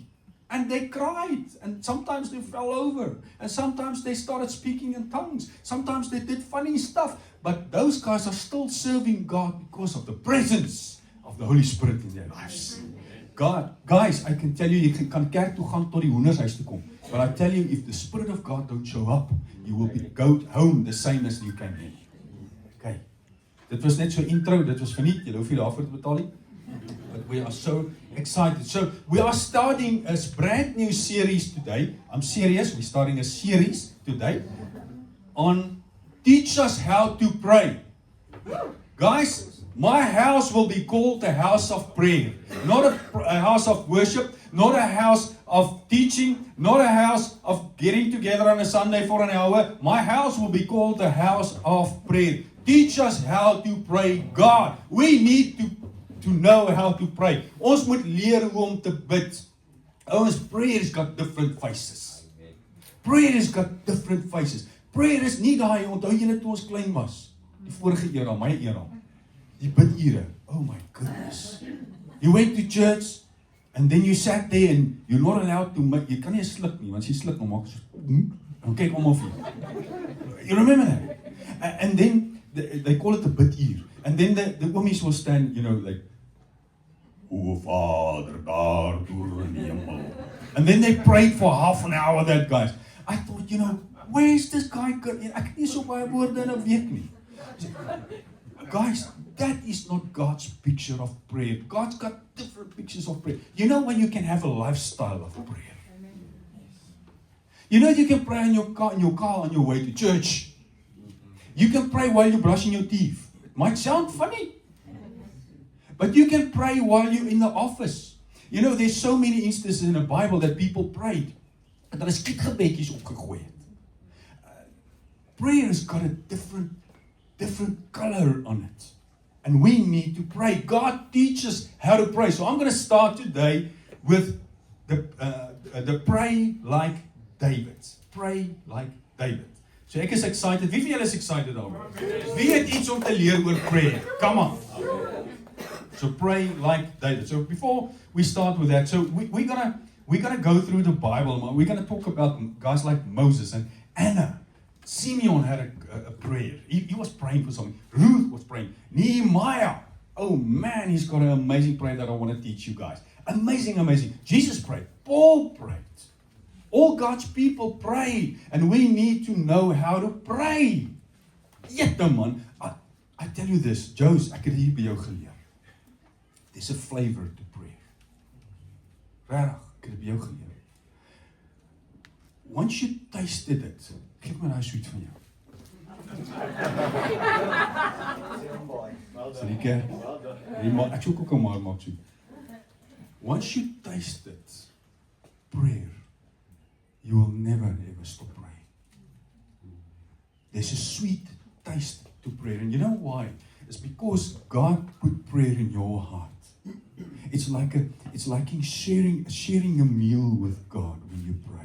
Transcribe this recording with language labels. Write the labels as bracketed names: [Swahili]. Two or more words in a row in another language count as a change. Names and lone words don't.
[English] And they cried, and sometimes they fell over, and sometimes they started speaking in tongues, sometimes they did funny stuff, but those guys are still serving God because of the presence of the Holy Spirit in their lives. God, guys, I can tell you [Afrikaans] kan kerk toe gaan tot die hoendershuis toe kom, [English] but I tell you, if the Spirit of God don't show up, you will go home the same as you came in. [Afrikaans] Okay, dit was net so intro, dit was verniet, jy hoef nie daarvoor te betaal nie. [English] But we are so excited. So we are starting a brand new series today. I'm serious. We're starting a series today on Teach Us How to Pray. Guys, my house will be called a house of prayer. Not a house of worship, not a house of teaching, not a house of getting together on a Sunday for an hour. My house will be called a house of prayer. Teach us how to pray. God, we need to know how to pray. [Afrikaans] Ons moet leer hoe om te bid. Ouens, [English] prayer has got different faces. Prayer has got different faces. [Afrikaans] Prayer is nie daai, onthou julle toe ons klein was. Die vorige era, my era. Die bidure. [English] Oh my goodness. You went to church and then you sat there and you're not allowed to make, [Afrikaans] jy kan nie sluk nie, want as jy sluk, dan maak jy so, en kyk om of jy. [English] You remember that? And then they call it a bidure. And then the oomies will stand, like, [Afrikaans] O Vader, daar deur in die hemel. [English] And then they prayed for half an hour, that guys. I thought, where is this guy? [Afrikaans] Ek het nie so baie woorde in 'n week nie. [English] Guys, that is not God's picture of prayer. God's got different pictures of prayer. You know when you can have a lifestyle of prayer? You can pray in your car on your way to church. You can pray while you're brushing your teeth. It might sound funny. But you can pray while you're in the office. There's so many instances in the Bible that people prayed. [Afrikaans] En daar is skietgebedjies opgegooi het. [English] Prayer has got a different color on it. And we need to pray. God teaches how to pray. So I'm going to start today with the pray like David. Pray like David. So [Afrikaans] ek is [English] excited. [Afrikaans] Wie van julle is excited daaroor? Wie het iets om te leer oor prayer? [English] Come on. So pray like David. So before we start with that, so we're gonna go through the Bible. We're gonna talk about guys like Moses and Anna. Simeon had a prayer. He was praying for something. Ruth was praying. Nehemiah. Oh man, he's got an amazing prayer that I want to teach you guys. Amazing. Jesus prayed. Paul prayed. All God's people pray, and we need to know how to pray. Jette man, I tell you this, Joes, [Afrikaans] ek het hier by jou geleer. [English] There's a flavor to prayer. [Afrikaans] Regtig, ek het by jou geleer. [English] Once you tasted it, [Afrikaans] geef my daai sweet van jou. Sorry, ek soek ook 'n maar maak so. [English] Once you tasted prayer, you will never ever stop praying. There's a sweet taste to prayer. And you know why? It's because God put prayer in your heart. It's like in sharing a meal with God when you pray.